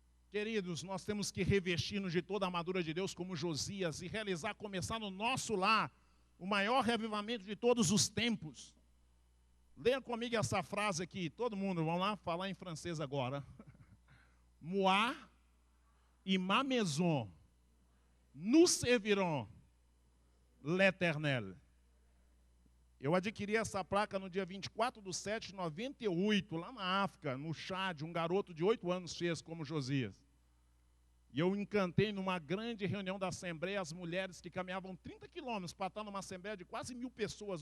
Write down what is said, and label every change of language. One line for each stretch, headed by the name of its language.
Portuguese: Queridos, nós temos que revestir-nos de toda a armadura de Deus como Josias e realizar, começar no nosso lar, o maior revivamento de todos os tempos. Leia comigo essa frase aqui, todo mundo, vamos lá falar em francês agora.
French: Moi et ma maison, nous servirons l'Éternel.
Portuguese: Eu adquiri essa placa no dia 24/7/98, lá na África, no Chad, um garoto de 8 anos fez como Josias. E eu encantei numa grande reunião da Assembleia as mulheres que caminhavam 30 quilômetros para estar numa Assembleia de quase 1000 pessoas.